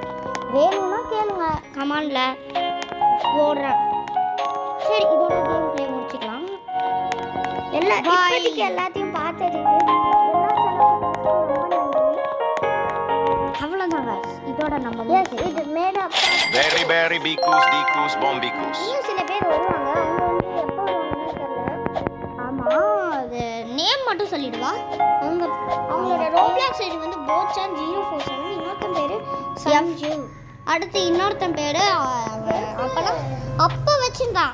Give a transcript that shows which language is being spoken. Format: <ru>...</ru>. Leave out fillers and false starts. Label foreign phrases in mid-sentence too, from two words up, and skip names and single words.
<ta>வேணும்னா கேளுங்க கமெண்ட்ல போடுறேன். சரி இதோட</ta> <en>game play</en> <ta>முடிச்சுக்கலாம். இப்போதைக்கு எல்லாத்தையும் பார்த்ததுக்கு அவ்வளோதாங்க. இதோட நம்ம இது மேடம் Berry berry bicus dicus bombicus. இன்னும் சில பேர் வருவாங்க. அவங்க வந்து எப்போ வருவாங்கன்னு தெரியல. ஆமாம் அது நேம் மட்டும் சொல்லிடுவா. அவங்களோட ரோப்ளாக்ஸ் ஐடி வந்து போச்சான் 047. இன்னொருத்தன் பேர் சம்ஜு. அடுத்து இன்னொருத்தன் பேர் அப்போலாம் அப்போ வச்சுருந்தான்.</ta>